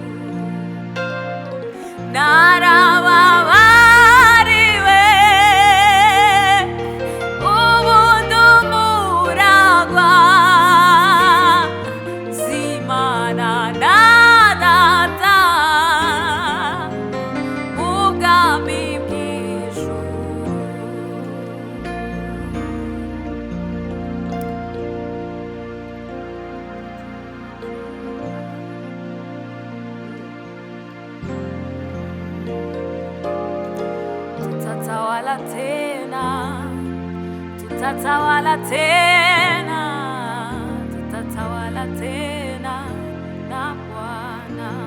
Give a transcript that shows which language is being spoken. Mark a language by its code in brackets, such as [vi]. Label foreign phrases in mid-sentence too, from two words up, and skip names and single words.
[rw] Narababariwe ubu ndumuragwa z'Imana na Data ubwami bw'ijuru. [sw] Tutatawala tena, tutatawala tena, tutatawala tena na Bwana.